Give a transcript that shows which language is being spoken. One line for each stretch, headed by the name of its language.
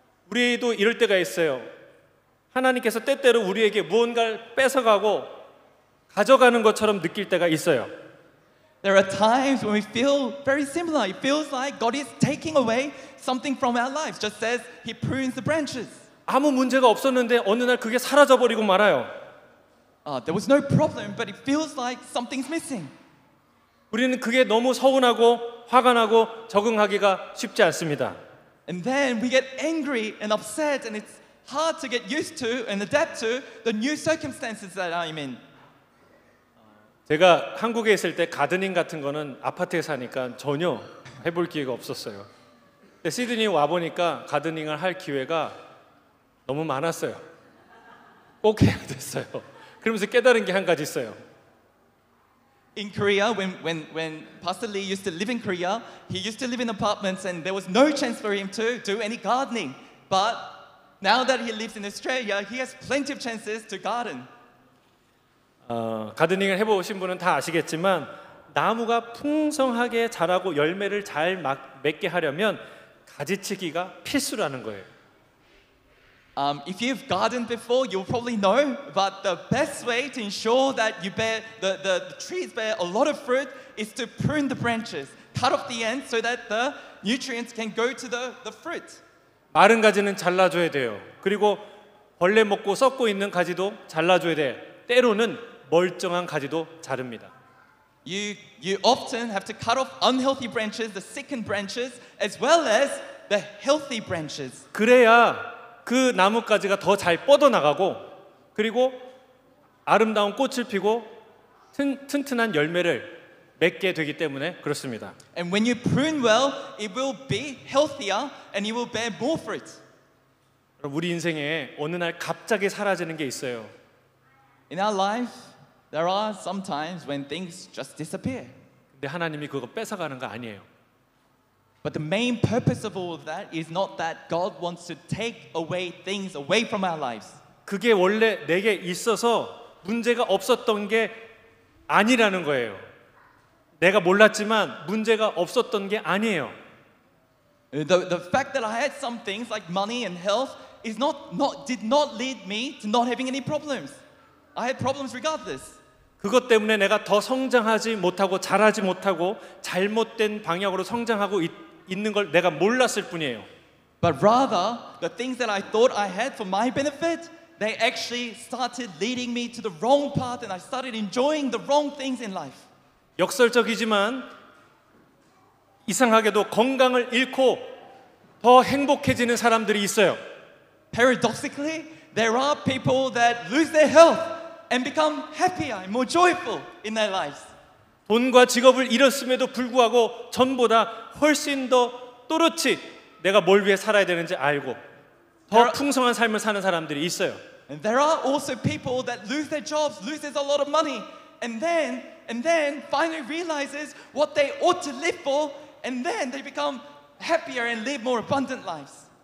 Korean: 우리도 이럴 때가 있어요. 하나님께서 때때로 우리에게 무언가를 뺏어가고 가져가는 것처럼 느낄 때가 있어요.
English: There are times when we feel very similar. It feels like God is taking away something from our lives, just as He prunes the branches.
Korean: 아무 문제가 없었는데 어느 날 그게 사라져 버리고 말아요.
English: There was no problem, but it feels like something's missing.
Korean: 우리는 그게 너무 서운하고 화가 나고 적응하기가 쉽지 않습니다.
English: And then we get angry and upset, and it's hard to get used to and adapt to the new circumstances that I'm in.
Korean: 제가 한국에 있을 때 가드닝 같은 거는 아파트에 사니까 전혀 해볼 기회가 없었어요. 근데 시드니 와 보니까 가드닝을 할 기회가 너무 많았어요. 꼭 해야 됐어요. 그러면서 깨달은 게 한 가지 있어요.
English: In Korea, when Pastor Lee used to live in Korea, he used to live in apartments and there was no chance for him to do any gardening. But now that he lives in Australia, he has plenty of chances to garden.
Korean: 가드닝을 해보신 분은 다 아시겠지만 나무가 풍성하게 자라고 열매를 잘 맺게 하려면 가지치기가 필수라는 거예요.
English: If you've gardened before, you'll probably know. But the best way to ensure that you bear the trees bear a lot of fruit is to prune the branches, cut off the ends, so that the nutrients can go to the fruit.
Korean: 마른 가지는 잘라줘야 돼요. 그리고 벌레 먹고 썩고 있는 가지도 잘라줘야 돼요. 때로는 멀쩡한 가지도 자릅니다.
English: You often have to cut off unhealthy branches, the sickened branches, as well as the healthy branches.
Korean: 그래야 그 나뭇가지가 더 잘 뻗어나가고 그리고 아름다운 꽃을 피고 튼튼한 열매를 맺게 되기 때문에 그렇습니다.
English: And when you prune well, it will be healthier and you will bear more fruit.
Korean: 우리 인생에 어느 날 갑자기 사라지는 게 있어요.
English: In our life, there are some times when things just disappear.
Korean: 근데 하나님이 그거 뺏어가는 거 아니에요.
English: But the main purpose of all of that is not that God wants to take away things away from our lives.
Korean: 그게 원래 내게 있어서 문제가 없었던 게 아니라는 거예요. 내가 몰랐지만 문제가 없었던 게 아니에요.
English: The fact that I had some things like money and health is did not lead me to not having any problems. I had problems regardless.
Korean: 그것 때문에 내가 더 성장하지 못하고 자라지 못하고 잘못된 방향으로 성장하고 있는 걸 내가 몰랐을 뿐이에요.
English: But rather, the things that I thought I had for my benefit, they actually started leading me to the wrong path and I started enjoying the wrong things in life.
Korean: 역설적이지만 이상하게도 건강을 잃고 더 행복해지는 사람들이 있어요.
English: Paradoxically, there are people that lose their health and become happier and more joyful in their lives.
Korean: 돈과 직업을 잃었음에도 불구하고 전보다 훨씬 더 또렷이 내가 뭘 위해 살아야 되는지 알고 더 풍성한 삶을 사는 사람들이 있어요.
English: And there are also people that lose their jobs, loses a lot of money, and then finally realizes what they ought to live for, and then they become happier and live more abundant lives.